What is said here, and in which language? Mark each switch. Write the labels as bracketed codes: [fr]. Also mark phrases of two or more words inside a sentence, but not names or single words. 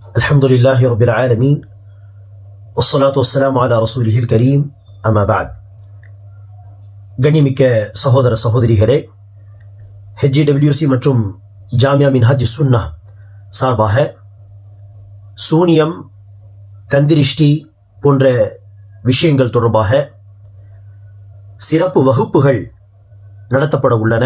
[ar] الحمد لله رب العالمين والصلاة والسلام على رسوله الكريم أما بعد. [ta] கண்ணியமிக்க சகோதர சகோதரிகளே, HGWC மற்றும் ஜாமியா மின்ஹாஜ் சுன்னா சார்பாக சூனியம், கந்திரிஷ்டி போன்ற விஷயங்கள் தொடர்பாக சிறப்பு வகுப்புகள் நடத்தப்பட உள்ளன.